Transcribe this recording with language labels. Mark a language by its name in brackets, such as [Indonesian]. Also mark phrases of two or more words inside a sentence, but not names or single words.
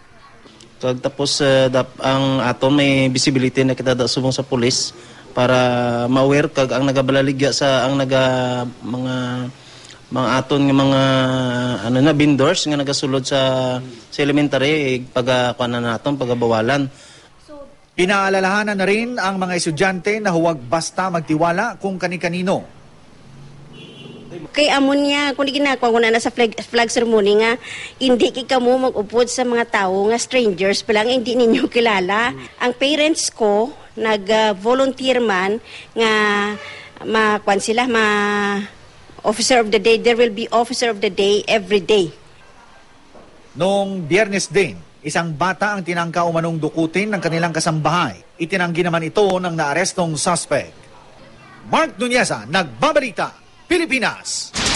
[Hiligaynon] Tapos ang ato may visibility na kita subong sa pulis para ma-aware kag ang nagabalaligya sa ang mga aton nga mga vendors nga nagasulod sa elementary pagakuan naton pagabawalan. [Filipino] Pinaalalahanan na rin ang mga estudyante na huwag basta magtiwala kung kani-kanino. [Hiligaynon] Kay amon niya, kung di ginagawa ko na sa [English] flag ceremony [Hiligaynon] nga, hindi ka mo mag-upod sa mga tao nga strangers pa lang, hindi ninyo kilala. Ang parents ko, nag-volunteer man nga makwan sila, [English] officer of the day. There will be officer of the day every day. [Filipino] Noong Biyernes din, isang bata ang tinangka umanong dukutin ng kanilang kasambahay. Itinanggi naman ito ng naarestong suspect. Mark Nuneza, Nagbabalita, Pilipinas.